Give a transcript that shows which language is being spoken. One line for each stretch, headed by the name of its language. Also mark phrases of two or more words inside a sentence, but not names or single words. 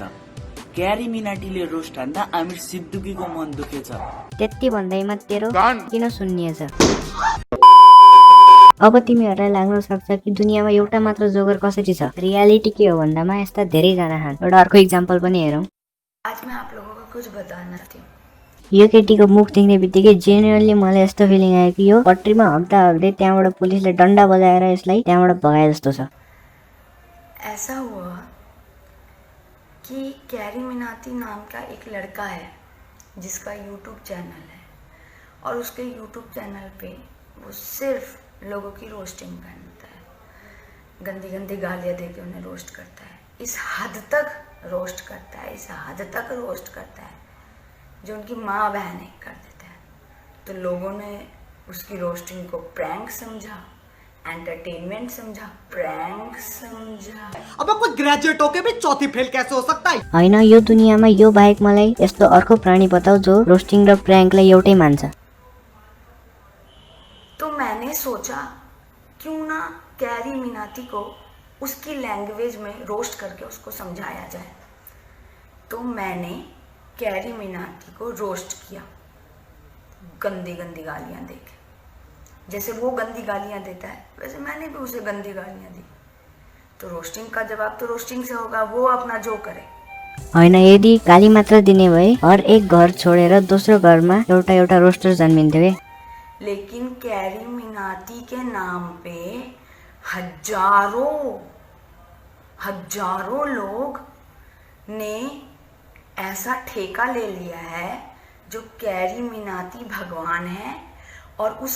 Nepali: क्यारी मिनाटीले रोस्ट हान्दा आमिर सिद्दुकीको मन दुखेछ। त्यति भन्दैमा तेरो किन सुन्निएछ? अब तिमीहरूलाई लाग्न सक्छ कि दुनियाँमा एउटा मात्र जोगर कसरी छ। रियालिटी के हो भन्दामा यस्ता धेरैजना छन्। एउटा अर्को इक्जाम्पल पनि हेरौँ।
Hindi: आज मैं आप लोगों को कुछ बताना चाहती हूँ।
Nepali: यो केटीको मुख देख्ने बित्तिकै जेन्युनली मलाई यस्तो फिलिङ आयो कि यो पट्रीमा हग्दा हग्दै त्यहाँबाट पुलिसले डन्डा बजाएर यसलाई त्यहाँबाट भगाए जस्तो छ।
Hindi: ऐसा हुआ कि कैरी मिनाती नाम का एक लड़का है जिसका यूट्यूब चैनल है, और उसके यूट्यूब चैनल पे वो सिर्फ लोगों की रोस्टिंग करता है, गंदी गंदी गालियाँ दे के उन्हें रोस्ट करता है। इस हद तक रोस्ट करता है, इस हद तक रोस्ट करता है जो उनकी माँ बहन कर देता है। तो लोगों ने उसकी रोस्टिंग को प्रैंक समझा, एंटरटेनमेंट समझा, प्रैंक समझा। अब कोई ग्रेजुएट होके भी चौथी फेल कैसे हो सकता है?
Nepali: होइन, यो दुनियाँमा यो बाहेक मलाई यस्तो अर्को प्राणी बताऊ जो रोस्टिङ र प्रैंकलाई एउटै मान्छ।
Hindi: तो मैंने सोचा क्यों ना कैरी मिनाती को उसकी लैंग्वेज में रोस्ट करके उसको समझाया जाए। तो मैंने कैरी मिनाती को रोस्ट किया, गंदी गंदी गालियां देके। जैसे वो गंदी गालियां देता है वैसे मैंने भी उसे गंदी गालियां दी। तो रोस्टिंग का जवाब तो रोस्टिंग से होगा, वो अपना जो करे।
Nepali: होइन, यदि गाली मात्र दिने भए हर एक घर छोडेर दोस्रो घरमा एउटा एउटा रोस्टर जन्मिन्थ्यो के।
Hindi: लेकिन कैरी मिनाती के नाम पे हजारों लोग ने ऐसा ठेका ले लिया है जो कैरी मिनाती भगवान है, और उस